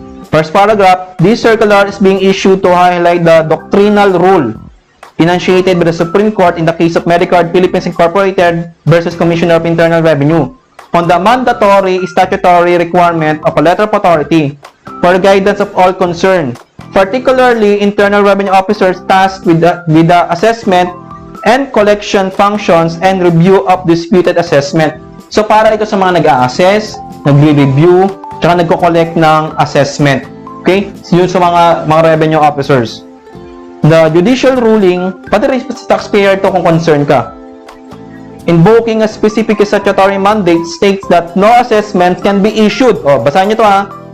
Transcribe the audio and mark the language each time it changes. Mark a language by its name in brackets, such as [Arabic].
[English] First paragraph, this circular is being issued to highlight the doctrinal rule enunciated by the Supreme Court in the case of Medicard Philippines Incorporated versus Commissioner of Internal Revenue on the mandatory statutory requirement of a letter of authority for the guidance of all concerned, particularly internal revenue officers tasked with the assessment and collection functions and review of disputed assessment. [Filipino] So, para ito sa mga nag-a-assess, nagre-review, tsaka nagko-collect ng assessment. Okay? So, yun sa mga revenue officers. The judicial ruling, pati rin sa taxpayer to kung concern ka. [English] Invoking a specific statutory mandate states that no assessment can be issued. [Filipino] O, basahin nyo to ha.